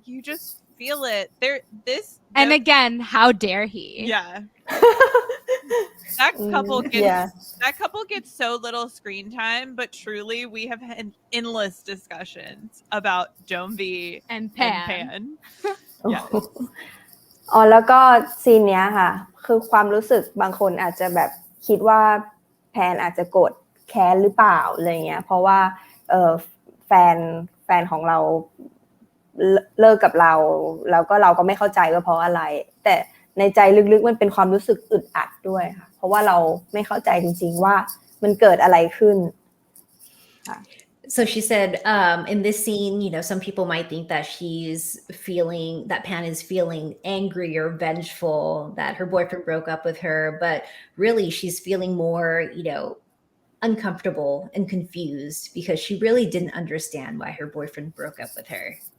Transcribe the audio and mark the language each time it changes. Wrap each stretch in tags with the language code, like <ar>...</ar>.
<en>You just feel it. And again, how dare he? Yeah. That couple gets so little screen time, but truly we have had endless discussions about Jomvi and Pan. Yeah.</en> <th>อ๋อแล้วก็ซีนเนี้ยค่ะคือความรู้สึกบางคนอาจจะแบบคิดว่าแพนอาจจะโกรธแค้นหรือเปล่าอะไรเงี้ยเพราะว่าแฟนของเราเลิกกับเราแล้วก็เราก็ไม่เข้าใจว่าเพราะอะไรแต่ในใจลึกๆมันเป็นความรู้สึกอึดอัดด้วยค่ะเพราะว่าเราไม่เข้าใจจริงๆว่ามันเกิดอะไรขึ้น</th> <en>So she said, in this scene, some people might think that that Pan is feeling angry or vengeful that her boyfriend broke up with her, but really she's feeling more, uncomfortable and confused because she really didn't understand why her boyfriend broke up with her.</en>